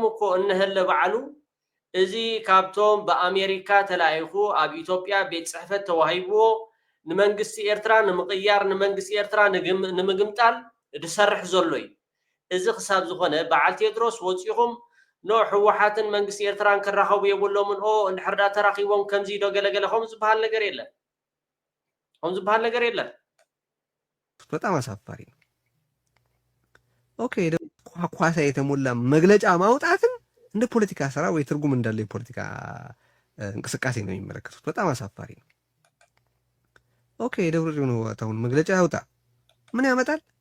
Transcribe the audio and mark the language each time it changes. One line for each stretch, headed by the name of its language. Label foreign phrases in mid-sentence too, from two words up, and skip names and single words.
Tigrinya: እኮ እንህለ በዓሉ እዚ ካብቶም በአሜሪካ ተላይኹ ኣብ ኢትዮጵያ ቤት ጽሕፈት ተዋሂብዎ ንመንግስቲ ኤርትራ ንምቅያር ንመንግስቲ ኤርትራ ንምግምጣል ድሰርሕ ዘሎ እዩ እዚ ክሳብ ዝኾነ በዓል ቴድሮስ ወፂኹም ኖ ሕወሓትን መንግስቲ ኤርትራን ክራኸቡ የብሎምን እንድሕርዳ ተራኺቦም ከምዚ ዶ ገለገለኹም ዝበሃል ነገር የለን ከም ዝበሃል ነገር የለን
Amharic: በጣም አሳፋሪ ነው ኦኬ ኳኳሳ የተሞላ መግለጫ ማውጣትን እንደ ፖለቲካ ስራ ወይ ትርጉም እንዳለ የፖለቲካ እንቅስቃሴ ነው የሚመለከቱት በጣም አሳፋሪ ነው ኦኬ ደብረጽዮን ወጣውን መግለጫ ያውጣ ምን ያመጣል